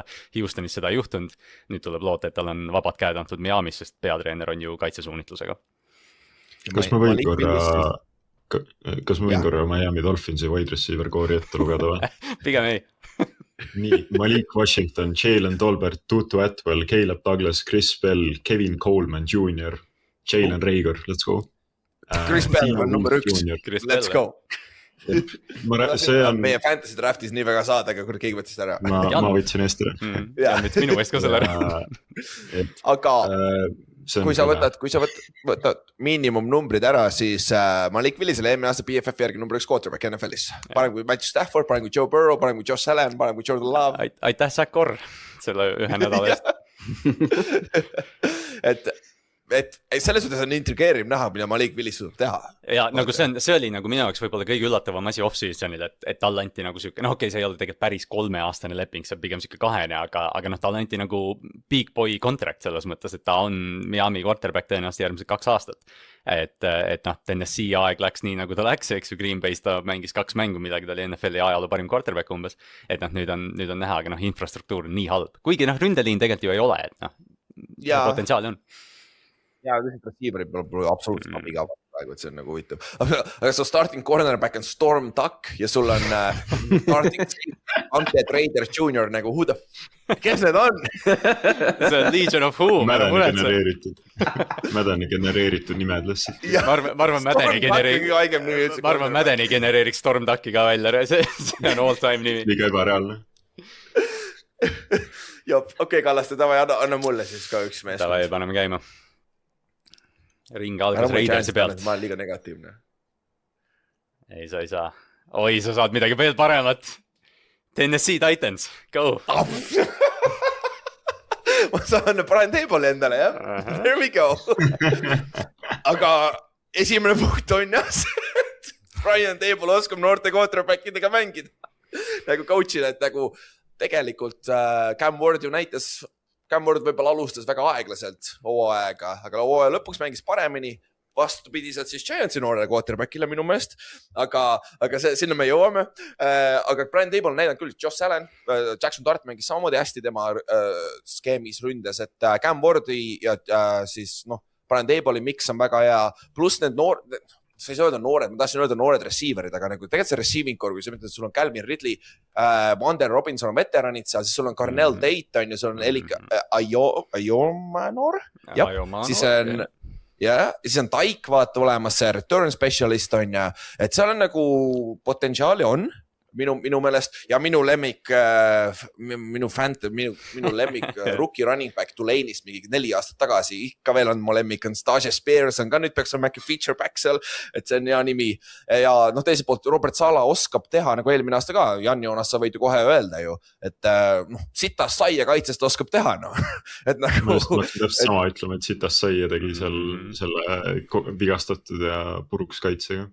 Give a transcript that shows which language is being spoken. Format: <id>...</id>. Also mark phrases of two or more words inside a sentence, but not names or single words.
<et>Houstonis seda ei juhtunud. Nüüd tuleb loota, et tal on vabad käed antud Miamis, sest peatreener on ju kaitsesuunitlusega. Kas ma võin korra Miami Dolphinsi</et> <en>wide receiver</en> <et>koori ette lugeda või? Pigem ei. Nii, Malik Washington, Jalen Tolbert, Tutu Atwell, Caleb Douglas, Chris Bell, Kevin Coleman Jr., Jalen Rager,</et> <en>let's go.</en> <et>Chris Bell on number 1,</et> <en>let's go.</en> <et>See on meie</et> <en>fantasy draftis</en> <et>nii väga saada, aga kui keegi võttis ära. Ma võtsin eest ära. Ja võttis minu eest ka selle ära. Aga kui sa võtad miinimumnumbrid ära, siis Malik Willisele eelmine aasta BFF järgi number 1 quarterback NFL-is. Parem kui Matthew Stafford, parem kui Joe Burrow, parem kui Josh Allen, parem kui Jordan Love. Aitäh Zach Orr selle 1 nädala eest. et selles suhtes on intrigeeriv näha, mida Malik Willis suudab teha. Ja nagu see oli nagu minu jaoks võib-olla kõige üllatavam asi off-seasonil, et talle anti nagu siuke, okei, see ei ole tegelikult päris 3-aastane leping, see on pigem siuke 2, aga talle anti nagu</et> <en>big boy contract</en> <et>selles mõttes, et ta on Miami quarterback tõenäoliselt järgmised 2 aastat. Et Tennessee aeg läks nii nagu ta läks, eks ju, Green Bay's ta mängis 2 mängu midagi, ta oli NFL-i ajaloo parim quarterback umbes. Et nüüd on näha, aga infrastruktuur on nii halb. Kuigi ründeliin tegelikult ju ei ole, et potentsiaali on. Ja lihtsalt receiver'i pole absoluutselt abiga praegu, et see on nagu huvitav. Aga</et> <en>so starting cornerback</en> <et>on Storm Duck ja sul on starting Ante Trader Jr. nagu</et> <en>who the</en> <et>kes need on? See on Legion of Who. Mädeni genereeritud nimed lihtsalt. Ma arvan Mädeni genereeriks Storm Ducki ka välja, see on</et> <en>all time</en> <et>nimi. Liga ebareaalne. Jop, okei, Kallaste, tavai, anna mulle siis ka üks mees. Tavai, paneme käima. Ring algas Raidersi pealt. Ma olen liiga negatiivne. Ei, sa ei saa. Oi, sa saad midagi veel paremat. Tennessee Titans, go. Ma saan Brian Table'i endale, jah?</et> <en>There we go.</en> <et>Aga esimene punkt on jah see, et Brian Table oskab noorte quarterbackidega mängida. Nagu coach'ile, et nagu tegelikult Cam Ward ju näitas, Cam Ward võib-olla alustas väga aeglaselt hooaega, aga hooaja lõpuks mängis paremini, vastupidiselt siis Giantsi noorele quarterbackile minu meelest, aga sinna me jõuame. Aga Brian Table on näidanud küll, Josh Allen, Jackson Dart mängis samamoodi hästi tema skeemis ründes, et Cam Wardi ja siis Brian Table'i mix on väga hea, pluss need sa ei saa öelda noored, ma tahtsin öelda noored receiverid, aga nagu tegelikult see</et> <en>receiving core,</en> <et>kui sa mõtled, sul on Calvin Ridley, Wander Robinson on veteranid seal, siis sul on Carnell Tate on ja sul on Elik Ayomanor, siis on siis on Taik vaata olemas, see</et> <en>return specialist</en> <et>on ja, et seal on nagu potentsiaali on minu meelest ja minu lemmik</et> <en>rookie running back</en> <et>Tulane'ist mingi 4 aastat tagasi, ikka veel on mu lemmik on Stasha Spears, on ka nüüd peaks on Mackie</et> <en>feature back</en> <et>seal, et see on hea nimi ja teiselt poolt Robert Sala oskab teha nagu eelmine aasta ka, Jan Joonas sa võid ju kohe öelda ju, et sitas saia kaitsest oskab teha et nagu ma just mõtlen täpselt sama ütlema, et sitas saia tegi seal selle vigastatud ja puruks kaitsega</et>